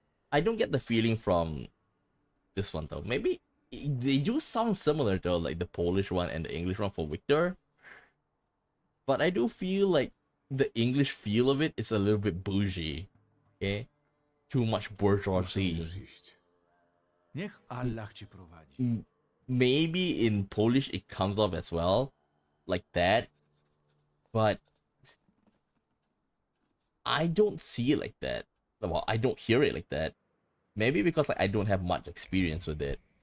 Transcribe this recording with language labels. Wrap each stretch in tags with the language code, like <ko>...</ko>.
<en>I don't get the feeling from this one though. Maybe they do sound similar though, like the Polish one and the English one for Wiktor. But I do feel like the English feel of it is a little bit bougie, okay? Too much bourgeoisie.</en> <pl>Niech Allah cię prowadzi.</pl> <en>Maybe in Polish it comes off as well, like that, but I don't see it like that. Well, I don't hear it like that. Maybe because like I don't have much experience with it.</en>